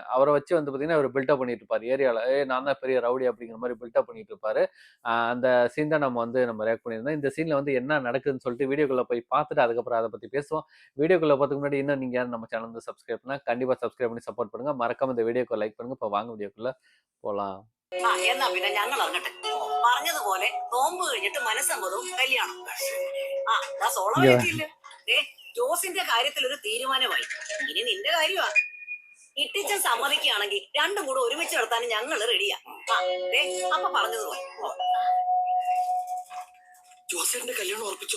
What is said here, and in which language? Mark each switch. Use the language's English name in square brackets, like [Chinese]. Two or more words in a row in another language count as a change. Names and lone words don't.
[Tamil] அவரை வச்சு வந்து பார்த்தீங்கன்னா அவர் பில்டப் பண்ணிட்டு இருப்பாரு ஏரியாவில். நான் தான் பெரிய ரவுடி அப்படிங்கிற மாதிரி பில்டப் பண்ணிட்டு இருப்பாரு. அந்த சீன் தான் நம்ம ரியாக்ட் பண்ணியிருந்தோம். இந்த சீன்ல வந்து என்ன நடக்குதுன்னு சொல்லிட்டு வீடியோக்குள்ள போய் பார்த்துட்டு அதுக்கப்புறம் அதை பத்தி பேசுவோம். வீடியோக்குள்ள பார்த்துக்கு முன்னாடி இன்னும் நீங்க யாரும் நம்ம சேனல் வந்து சப்ஸ்கிரைப் பண்ணா கண்டிப்பா சப்ஸ்கிரைப் பண்ணி சப்போர்ட் பண்ணுங்க. மறக்காம இந்த வீடியோக்கு லைக் பண்ணுங்க. இப்போ வாங்க வீடியோக்குள்ள போலாம். [Malayalam] എന്നാ പിന്നെ ഞങ്ങൾ ഇറങ്ങട്ടെ. പറഞ്ഞതുപോലെ നോമ്പ് കഴിഞ്ഞിട്ട് മനസ്സമ്മതവും കല്യാണം. സോളമില്ല. ജോസിന്റെ കാര്യത്തിൽ ഒരു തീരുമാനമായി. ഇനി നിന്റെ കാര്യമാ. ഇട്ടിച്ചൻ സമ്മതിക്കുകയാണെങ്കിൽ രണ്ടും കൂടെ ഒരുമിച്ച് നടത്താൻ ഞങ്ങൾ റെഡിയാ. അപ്പൊ പറഞ്ഞതുപോലെ ജോസേട്ടന്റെ കല്യാണം ഉറപ്പിച്ചോ?